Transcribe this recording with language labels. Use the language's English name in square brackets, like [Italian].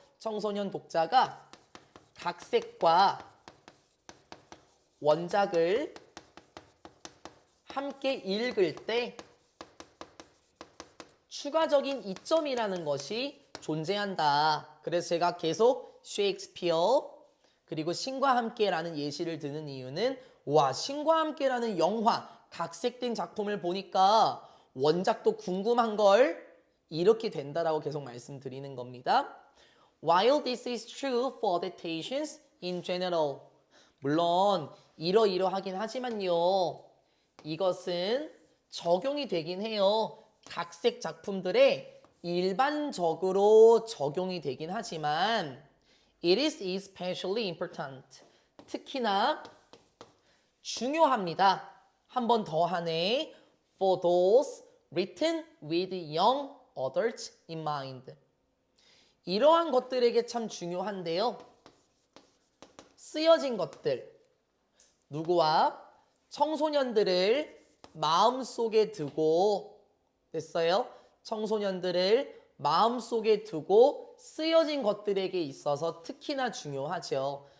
[Korean] 청소년 독자가 각색과 원작을 함께 읽을 때 추가적인 이점이라는 것이 존재한다. 그래서 제가 계속 셰익스피어 그리고 신과 함께라는 예시를 드는 이유는 신과 함께라는 영화 각색된 작품을 보니까 원작도 궁금한 걸 이렇게 된다라고 계속 말씀드리는 겁니다. [English] While this is true for adaptations in general [Korean] 물론 이러이러하긴 하지만요. 이것은 적용이 되긴 해요. 각색 작품들에 일반적으로 적용이 되긴 하지만 [English] it is especially important. [Korean] 특히나 중요합니다. 한 번 더 하네. [English] For those written with young adults in mind. [Korean] 이러한 것들에게 참 중요한데요. 쓰여진 것들. 누구와? 청소년들을 마음속에 두고 됐어요? 청소년들을 마음속에 두고 쓰여진 것들에게 있어서 특히나 중요하죠.